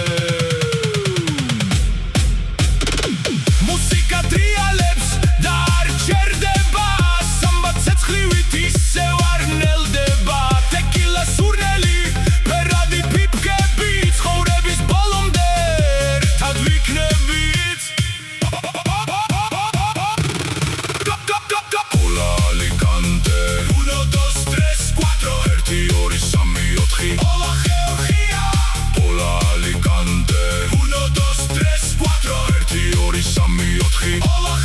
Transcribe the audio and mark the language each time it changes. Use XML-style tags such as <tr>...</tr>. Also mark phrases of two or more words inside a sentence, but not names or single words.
<ka>მუსიკა ტრიალებს და არ ჩერდება, სamba ცეცხლივით ისევ არ ნელდება, tequila სურნელი, ფერადი პიპკები, ცხოვრების ბოლომდე</ka> <es>Hola Alicante,</es> <ka>1, 2, 3, 4 ერთი ორი სამი ოთხი,</ka> <es>hola Georgia. Hola Alicante,</es> <ka>1, 2, 3, 4 ერთი ორი სამი ოთხი.</ka>